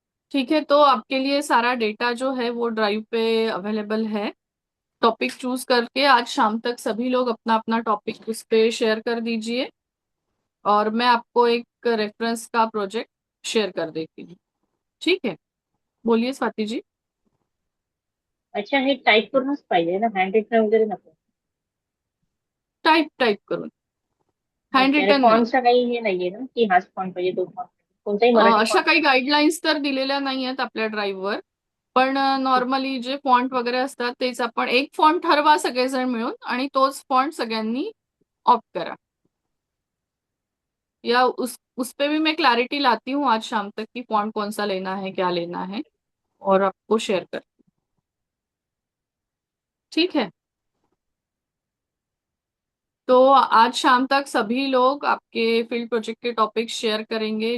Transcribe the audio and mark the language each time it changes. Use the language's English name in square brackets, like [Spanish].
[Hindi] ठीक है, तो आपके लिए सारा डेटा जो है वो ड्राइव पे अवेलेबल है। टॉपिक चूज करके आज शाम तक सभी लोग अपना अपना टॉपिक उस पे शेयर कर दीजिए। और मैं आपको एक रेफरेंस का प्रोजेक्ट शेयर कर देती हूँ। ठीक है, बोलिए स्वाति जी। [Marathi] अच्छा, हे टाईप करूनच पाहिजे ना, हँड रिटन वगैरे नको? टाइप टाइप करून, हँड ओके. आणि रिटन नाही। फॉन्टचा काही हे नाहीये ना, की हाच फॉन्ट पाहिजे, तो फॉन्ट? कोणताही मराठी अशा फॉन्ट? काही गाईडलाईन्स तर दिलेल्या नाही आहेत आपल्या ड्राईव्हवर. पण नॉर्मली जे फॉन्ट वगैरे असतात तेच आपण एक फॉन्ट ठरवा सगळेजण मिळून आणि तोच फॉन्ट सगळ्यांनी ऑप्ट करा। [Hindi] या उस पे भी मैं क्लैरिटी लाती हूँ आज शाम तक कि फॉन्ट कौन सा लेना है, क्या लेना है, और आपको शेयर कर। ठीक है, तो आज शाम तक सभी लोग आपके फील्ड प्रोजेक्ट के टॉपिक शेयर करेंगे।